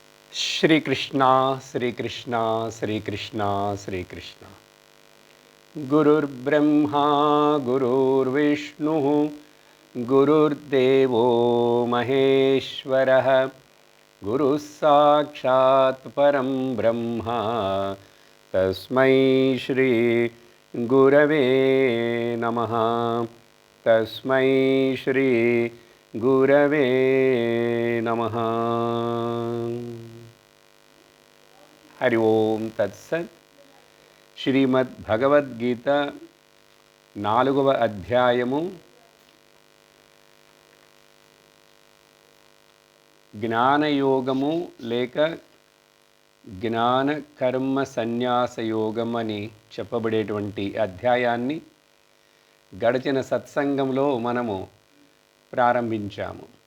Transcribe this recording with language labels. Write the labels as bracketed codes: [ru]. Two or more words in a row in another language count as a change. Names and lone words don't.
[sa] श्रीकृष्ण श्रीकृष्ण श्रीकृष्ण श्रीकृष्ण गुरुर्ब्रह्मा गुरुर्विष्णुः गुरुर्देवो महेश्वरः गुरुः साक्षात् परं ब्रह्म तस्मै श्री गुरवे नमः तस्मै श्री गुरवे नमः। हरि ओम तत्सत्। [te] శ్రీమద్ భగవద్గీత 4వ అధ్యాయము జ్ఞానయోగము లేక జ్ఞాన కర్మ సన్యాస యోగం అని చెప్పబడేటువంటి అధ్యాయాన్ని గడిచిన సత్సంగంలో మనము ప్రారంభించాము.